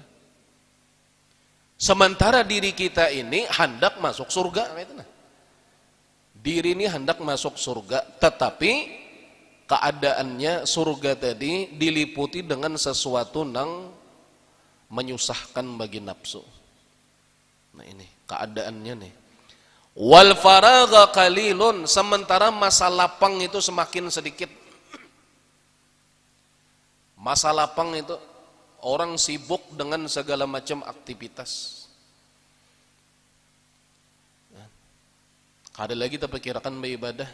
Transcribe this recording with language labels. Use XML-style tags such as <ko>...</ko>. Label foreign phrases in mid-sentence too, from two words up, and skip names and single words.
<id>Sementara diri kita ini hendak masuk surga, gitu nah. Diri ini hendak masuk surga, tetapi keadaannya surga tadi diliputi dengan sesuatu yang menyusahkan bagi nafsu. Nah ini keadaannya nih.</id> <ar>والفراغ قليل,</ar> <id>sementara masa lapang itu semakin sedikit. Masa lapang itu orang sibuk dengan segala macam aktivitas.</id> <bjn>Kada lagi kita perkirakan beribadah.</bjn>